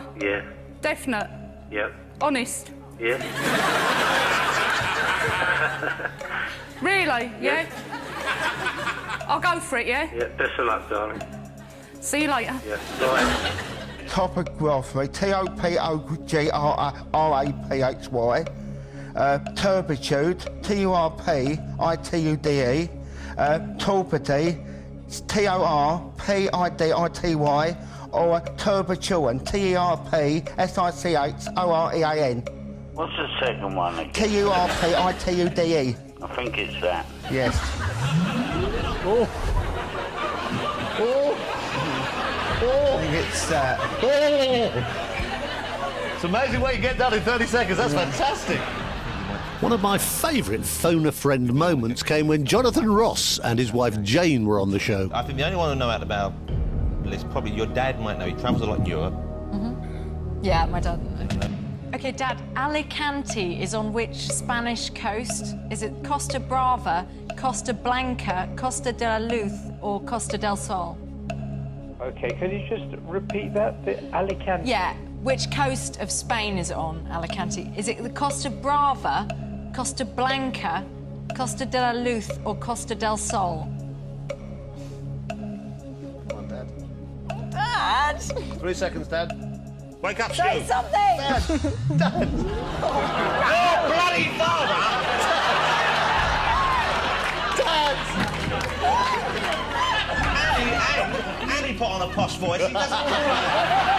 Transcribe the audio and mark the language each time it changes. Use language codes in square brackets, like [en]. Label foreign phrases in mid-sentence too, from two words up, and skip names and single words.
[en] Yeah, Definite? yep, Honest? yeah. Really? Yeah? I'll go for it, yeah? Yeah, best of luck, darling. See you later. Yeah, bye. Topography, T-O-P-O-G-R-A-P-H-Y. Turbitude, T-U-R-P-I-T-U-D-E. Torpidity, T-O-R-P-I-D-I-T-Y. Or Turbituan, T-E-R-P-S-I-C-H-O-R-E-A-N. What's the second one again? T-U-R-P-I-T-U-D-E. I think it's that. Yes. Oh. Oh. Oh. I think it's that. Oh. It's amazing what you get done in 30 seconds. That's fantastic. One of my favourite phone-a-friend moments came when Jonathan Ross and his wife Jane were on the show. I think the only one who know out about this, probably your dad might know. He travels a lot in Europe. Yeah, my dad. OK, Dad, Alicante is on which Spanish coast? Is it Costa Brava, Costa Blanca, Costa de la Luz or Costa del Sol? OK, can you just repeat that? The Alicante? Yeah, which coast of Spain is it on, Alicante? Is it the Costa Brava, Costa Blanca, Costa de la Luz or Costa del Sol? Come on, Dad. Dad! 3 seconds, Dad. Wake up, Say Stu. something! Dad. Dad. Oh, bloody father! Dad. Annie put on a posh voice.